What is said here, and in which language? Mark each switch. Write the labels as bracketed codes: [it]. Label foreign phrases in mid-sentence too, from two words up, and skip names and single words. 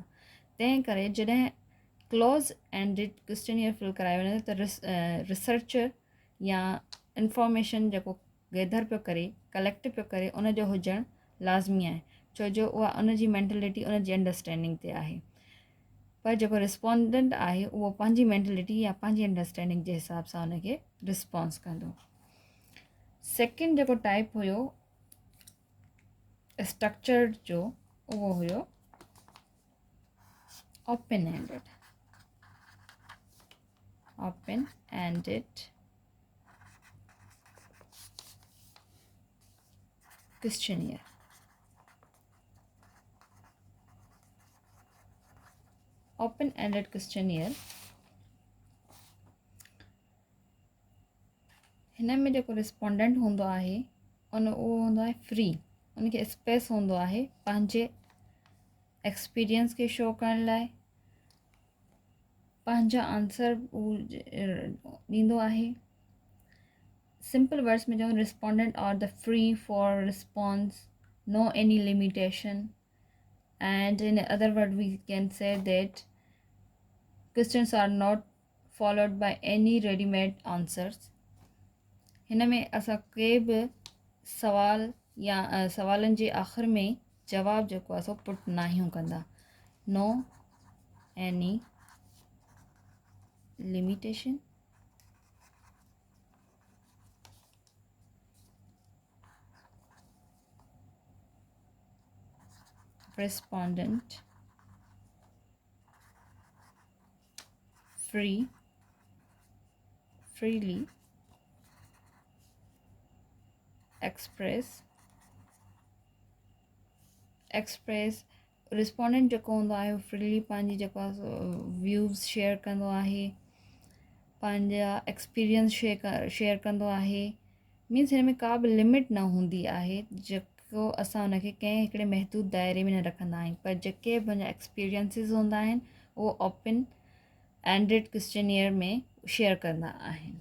[sd] तंहिं करे जॾहिं [en] close ended questionnaire [sd] फिल करायो वञे त रिसर्चर या इंफॉर्मेशन जेको गैदर पियो करे, कलेक्ट पियो करे, उनजो हुजणु लाज़मी आहे, छो जो उहा उनजी मैंटेलिटी उनजी अंडरस्टैंडिंग ते आहे। पर जेको रिस्पोंडेंट आहे उहो पंहिंजी मैंटेलिटी या पंहिंजी अंडरस्टैंडिंग जे हिसाब सां उनखे रिस्पॉन्स कंदो। सेकेंड जेको टाइप हुयो स्ट्रक्चर्ड जो, उहो हुयो [en] open ended. open ended questionnaire. open ended questionnaire [sd] हिन में जेको रिस्पोंडेंट हूंदो आहे उहो हूंदो आहे फ्री। उनखे स्पेस हूंदो आहे पंहिंजे एक्सपीरियंस खे शो करण लाइ, पंहिंजा आंसर ॾींदो आहे। [en] simple words [sd] में चऊं, [en] respondent are the free for response, no any limitation, and in other word we can say that questions are not followed by any ready-made answers। [sd] हिन में असां के बि सवाल या सवालनि जे आख़िर में जवाबु जेको आहे सो पुट न आहियूं कंदा। [en] no any limitation, respondent freely express [sd] रिस्पोंडेंट जेको हूंदो आहे उहो फ्रीली पंहिंजी जेको आहे [en] views share [sd] कंदो आहे, पंहिंजा [en] experience share [sd] कंदो आहे। मीन्स हिन में का बि लिमिट न हूंदी आहे जेको असां उनखे कंहिं हिकिड़े महदूद दायरे में न रखंदा आहियूं। पर जेके बि पंहिंजा एक्सपीरियंसिस हूंदा आहिनि उहो [en] open ended questionnaire [sd] में शेयर कंदा आहिनि।